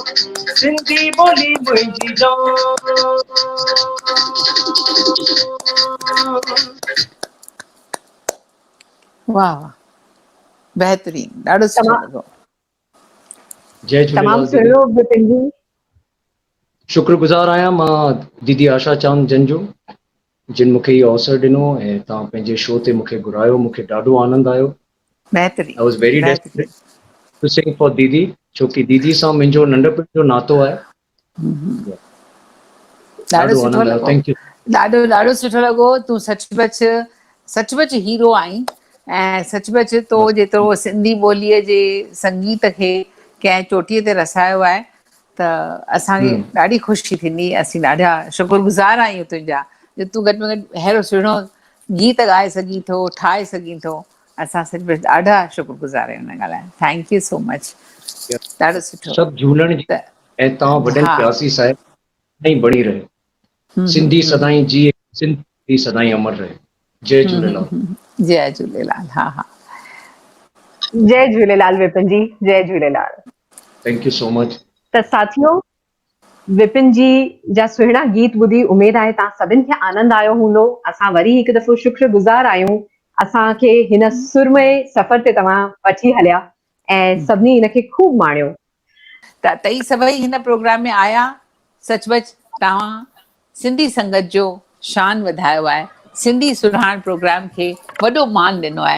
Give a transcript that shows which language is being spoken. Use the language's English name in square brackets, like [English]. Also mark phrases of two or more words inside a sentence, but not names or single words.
[Sindhi] सिंधी ॿोली मुंहिंजी जान। वाह वाह, बेहतरीन, ॾाढो सुठो लॻो। जय झूलेलाल तमामु दीदी। सुहिणो विपिन जी। शुक्रगुज़ार आहियां मां दीदी आशा चांद जन जो, जिन मूंखे इहो अवसर ॾिनो ऐं तव्हां पंहिंजे शो ते मूंखे घुरायो, मूंखे ॾाढो आनंद आयो। बेहतरीन [English] I was very desperate to sing for Didi, [Sindhi] छोकी दीदी सां मुंहिंजो नंढपण जो नातो आहे। ॾाढो सुठो आनंद आयो, लॻो, [English] Thank you. [Sindhi] ॾाढो सुठो लॻो। तूं सचमुच हीरो आहीं, ऐं सचमुच तो जेतिरो सिंधी ॿोलीअ जे संगीत खे कंहिं चोटीअ ते रसायो आहे, त असांखे ॾाढी ख़ुशी थींदी। असीं ॾाढा शुक्रगुज़ार आहियूं तुंहिंजा, जो तूं घटि में घटि अहिड़ो सुहिणो गीत ॻाए सघीं थो, ठाहे सघीं थो। असां सचमुच ॾाढा शुक्रगुज़ार आहियूं हिन ॻाल्हि लाइ। [English] Thank you so much, [Sindhi] ॾाढो सुठो। सभु झूलण जी ऐं तव्हां वॾनि हा, खे आसीस आहे, सदाईं बणी रहे। सिंधी सदाईं जी, सिंधी सदाईं अमर रहे। जय झूलेलाल। जय झूलेलाल। हा हा, जय झूलेलाल विपिन जी, जय झूलेलाल। [English] Thank you so much. [Sindhi] त साथियों, विपिन जी जा सुहिणा गीत ॿुधी उमेद आहे तव्हां सभिनि खे आनंद आयो हूंदो। असां वरी हिकु दफ़ो शुक्रगुज़ार आहियूं असांखे हिन सुरमय सफ़र ते तव्हां वठी हलिया ऐं सभिनी हिनखे खूब माणियो। त तई सभई हिन प्रोग्राम में आया, सचमुच तव्हां सिंधी संगत जो शान वधायो आहे, सिंधी सुञाण प्रोग्राम खे वॾो मान ॾिनो आहे।